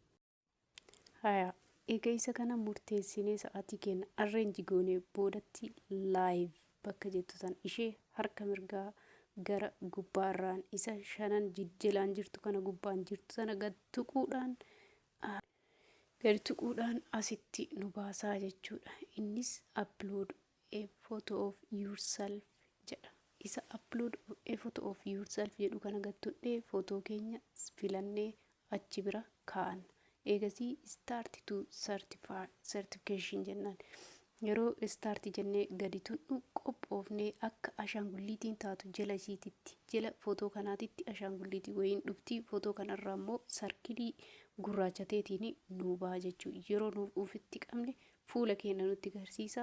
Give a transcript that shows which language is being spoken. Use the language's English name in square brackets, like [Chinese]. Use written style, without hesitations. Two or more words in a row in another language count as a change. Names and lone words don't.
[Oromo] Egaa isa kana murteessinee sa'aatii keenya arreenji goonee boodatti live bakka jettu san ishee harka mirgaa gara gubbaarraan isa 5 jijjilaan jirtu kana gubbaan jirtu sana gad tuquudhaan asitti nu baasaa jechuudha. Innis [English] upload a photo of yourself [Oromo] jedha. Isa [English] upload a photo of yourself [Oromo] jedhu kana gad tuqnee footoo keenya filannee achi bira kaa'anna. Eegasii [English] start to certification [Oromo] jennaan. Yeroo start jennee gadi tuqnu qophoofnee akka ashaangulliitiin taatu jala isiititti jala footoo kanaatitti ashaangulliitii wayiin dhufti. Footoo kanarraa immoo sarkilii gurraachateetiin nu ba'a jechuudha. Yeroo nuuf ufitti qabne fuula keenya nutti agarsiisa.